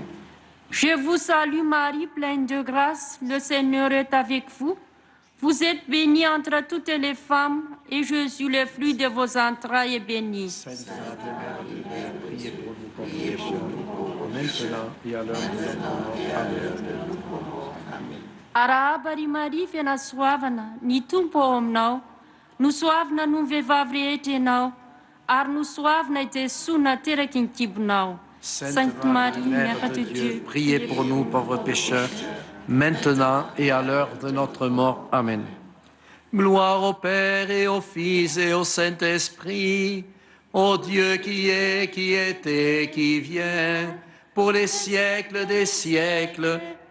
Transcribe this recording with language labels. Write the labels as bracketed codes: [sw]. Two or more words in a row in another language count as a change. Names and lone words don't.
[fr] Je vous salue Marie, pleine de grâce, le Seigneur est avec vous. Vous êtes bénie entre toutes les femmes, et Jésus, le fruit de vos entrailles, est béni. Sainte Marie, Mère de Dieu, priez pour nous pauvres pécheurs, maintenant et à l'heure de notre mort. Amen. [mg] Arabari Marie, fena soavana, ny tompo ao aminao, no soavana no ny vehivavy rehetra ianao, ary no soavana itesoana teraky ny kibonao. [fr] Sainte Marie, Mère de Dieu, priez pour nous pauvres pécheurs, maintenant et à l'heure de notre mort. Amen. Gloire au Père et au Fils et au Saint-Esprit, au Dieu qui est, qui était, qui vient, pour les siècles des siècles.